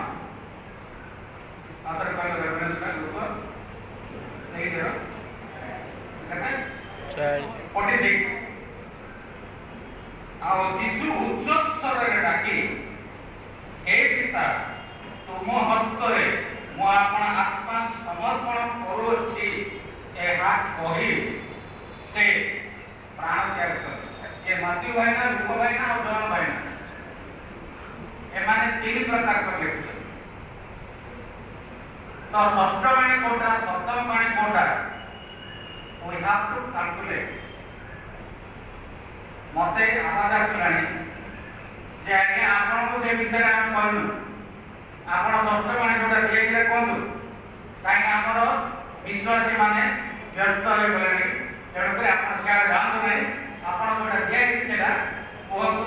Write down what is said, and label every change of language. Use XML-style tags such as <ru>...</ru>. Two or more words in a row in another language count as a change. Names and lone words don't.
<or>ଆଥର କହିଲେ ରେଫରେନ୍ସ ଟା ଲୁକ 46 ଆଉ ଯୀଶୁ ଉଚ୍ଚ ସ୍ୱରରେ ଡାକି ହେ ପିତା ତୁମ ହସ୍ତରେ ମୁଁ ଆପଣ ଆତ୍ମା ସମର୍ପଣ କରୁଅଛି ଏହା କହି ସେ ପ୍ରାଣ ତ୍ୟାଗ କଲେ। ଏ ମାଥ୍ୟୁ ଭାଇନା ଲୁକ ଭାଇନା ଆଉ ଜହନ ଭାଇନା ଏମାନେ ତିନି ପ୍ରକାର କରି ଲେଖୁଛନ୍ତି। ତ ଷଷ୍ଠ ବାଣୀ କୋଉଟା ସପ୍ତମ ବାଣୀ କୋଉଟା</or> <en>we have to calculate।</en> <or>ମତେ ଆବାଜ ଆସିଲାଣି ଯେ ଆଜ୍ଞା ଆପଣଙ୍କୁ ସେ ବିଷୟରେ ଆମେ କହିଲୁ ଆପଣ ଷଷ୍ଠ ବାଣୀ ଯୋଉଟା ଦିଆଯାଇଥିଲା କୁହନ୍ତୁ କାହିଁକି ଆମର ବିଶ୍ୱାସୀ ମାନେ ବ୍ୟସ୍ତ ହୋଇଗଲେଣି ତେଣୁକରି ଆପଣ ସିଆଡ଼େ ଯାଆନ୍ତୁ ନାହିଁ ଆପଣ ଯୋଉଟା ଦିଆଯାଇଛି ସେଇଟା କୁହନ୍ତୁ।</or>